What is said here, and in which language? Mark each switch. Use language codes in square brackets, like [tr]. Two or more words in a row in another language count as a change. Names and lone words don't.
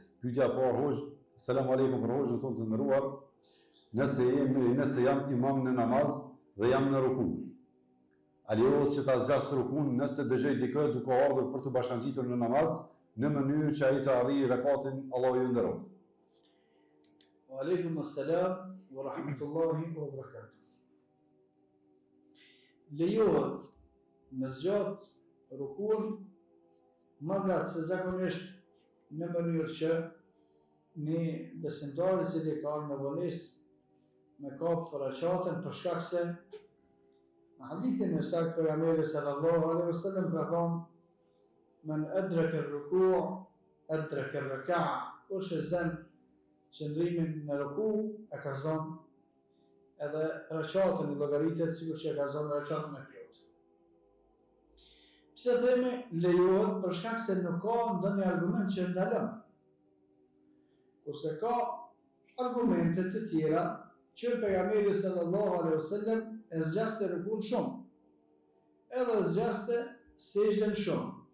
[sq] Pyetja e parë hoj, [ar] السلام عليكم [sq] për hojën tonë të nderuar. Nëse jam imam në namaz dhe jam në ruku, a lejohet që ta zgjas rukun nëse dëgjoj dikë duke ardhur për të bashkangjitur në namaz në mënyrë që ai të arrijë rekatin, Allahu i nderoft. [ar] وعليكم السلام ورحمة الله وبركاته. [sq] Lejohet me zgjat rukun magat se zakonisht në mënyrë që një besimtar i cili ka me vonesë me kap për recatën për shkak se në hadithin e saktë pejgamberi [ar] صلى الله عليه وسلم [sq] ka thënë [ar] من أدرك الركوع أدرك الركعة, [sq] kush e zën qëndrimin në ruku e ka zënë edhe recatën i llogaritet sikur që e ka zënë recatën e plot. Pse themi lejohet? Për shkak se nuk ka ndonjë argument që ndalon. Kurse ka argumente të tjera që pejgamberi [ar] صلى الله عليه وسلم [sq] e zgjaste rukun shumë, edhe zgjaste sejdën shumë.